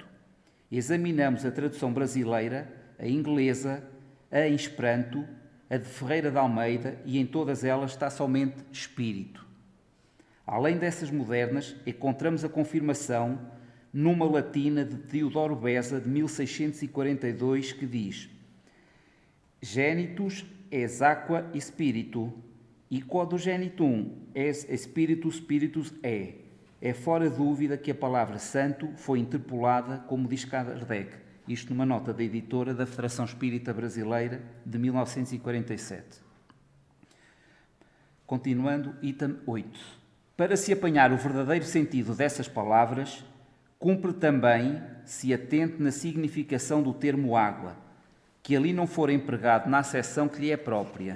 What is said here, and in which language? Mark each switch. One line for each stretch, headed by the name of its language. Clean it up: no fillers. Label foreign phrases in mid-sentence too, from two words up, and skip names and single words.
Portuguese: Examinamos a tradução brasileira, a inglesa, a em Esperanto, a de Ferreira de Almeida, e em todas elas está somente Espírito. Além dessas modernas, encontramos a confirmação numa latina de Teodoro Beza, de 1642, que diz:
Latin: Genitus es aqua spiritu, e quod genitum es spiritus spiritus é.
Portuguese: É fora dúvida que a palavra santo foi interpolada, como diz Kardec, Isto numa nota da editora da Federação Espírita Brasileira de 1947. Continuando, item 8. Para se apanhar o verdadeiro sentido dessas palavras, cumpre também se atente na significação do termo água, que ali não for empregado na acessão que lhe é própria.